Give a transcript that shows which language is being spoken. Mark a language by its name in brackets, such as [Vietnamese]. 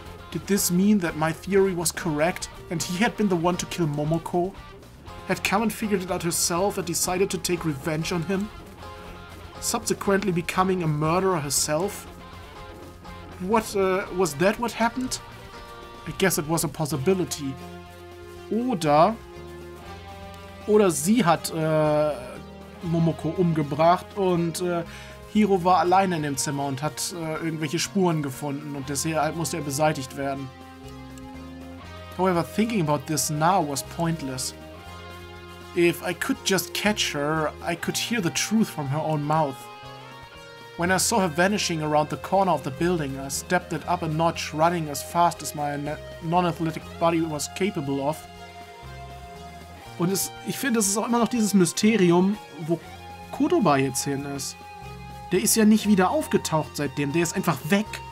[English] Did this mean that my theory was correct and he had been the one to kill Momoko? Had Carmen figured it out herself and decided to take revenge on him? Subsequently becoming a murderer herself? Was that what happened? I guess it was a possibility. [German] Oder sie hat Momoko umgebracht und Hiro war alleine in dem Zimmer und hat irgendwelche Spuren gefunden und deshalb musste er beseitigt werden. [English] However, thinking about this now was pointless. If I could just catch her, I could hear the truth from her own mouth. When I saw her vanishing around the corner of the building, I stepped it up a notch, running as fast as my non-athletic body was capable of. [German] Und ich finde, es ist auch immer noch dieses Mysterium, wo Kodoba jetzt hin ist. Der ist ja nicht wieder aufgetaucht seitdem, der ist einfach weg.